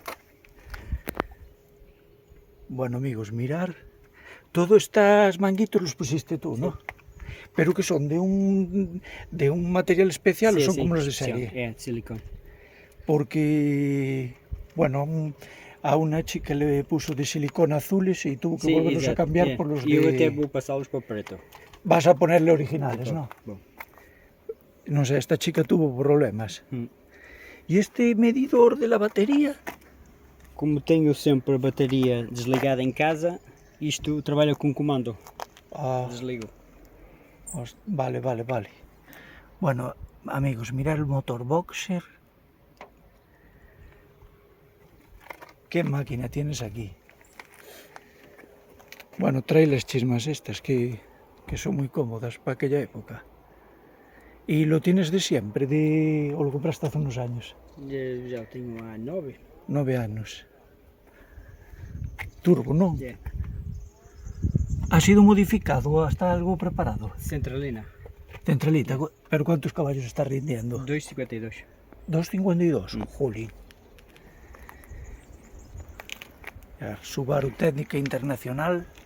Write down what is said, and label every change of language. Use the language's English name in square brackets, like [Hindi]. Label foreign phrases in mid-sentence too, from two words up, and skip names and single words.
[Spanish] Bueno amigos, mirar, todos estos manguitos los pusiste tú, ¿no? Sí. Pero que son de un material especial, Sí, o son sí, como los de sí, serie. silicón. Porque, bueno, a una chica le puso de silicona azules y tuvo que Sí, volverlos a [Portuguese] exato, [Spanish] cambiar por los [Portuguese] E eu até [Spanish] de... [Portuguese] vou pasá-los para preto. [Spanish] Vas a ponerle originales, ¿no? [Portuguese] Bom. [Spanish] No sé, esta chica tuvo problemas. Hum. ¿Y este medidor de la batería? [Portuguese] Como tenho sempre a bateria desligada em casa, isto trabalha com comando. [Spanish] Ah, [Portuguese] Desligo. [Spanish] vale. Bueno, amigos, mirad el motor boxer. ¿Qué máquina tienes aquí? Bueno, trae las chismas estas que son muy cómodas para aquella época. ¿Y lo tienes de siempre? ¿O lo compraste hace unos años? [Portuguese] Já o tenho há 9. [Spanish] 9 años. Turbo, ¿no? [English] Yeah. [Spanish] ¿Ha sido modificado o está algo preparado? Centralina. Centralita, ¿pero cuántos caballos está rindiendo? 2,52. 2,52, jolín. Ya, Subaru Técnica Internacional.